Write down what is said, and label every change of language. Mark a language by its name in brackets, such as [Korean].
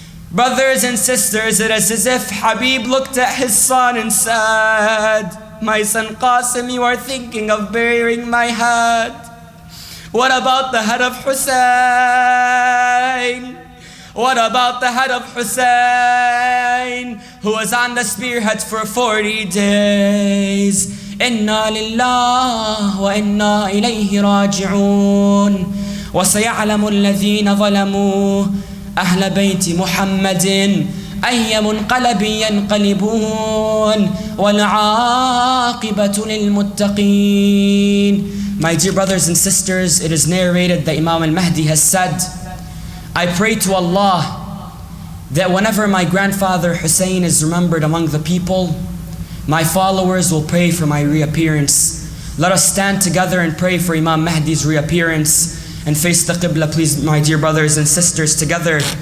[English] Brothers and sisters, it is as if Habib looked at his son and said, "My son Qasim, you are thinking of burying my head. What about the head of Hussein? What about the head of Hussein, who was on the spearhead for 40 days? [Arabic] Inna lillah wa inna ilayhi raji'un. وسيعلم الذين ظلموا أهل بيت محمد أي منقلب ينقلبون والعاقبة للمتقين. [English] My dear brothers and sisters, it is narrated that Imam al-Mahdi has said, I pray to Allah that whenever my grandfather Hussein is remembered among the people, my followers will pray for my reappearance. Let us stand together and pray for Imam Mahdi's reappearance and face the Qibla, please, my dear brothers and sisters, together.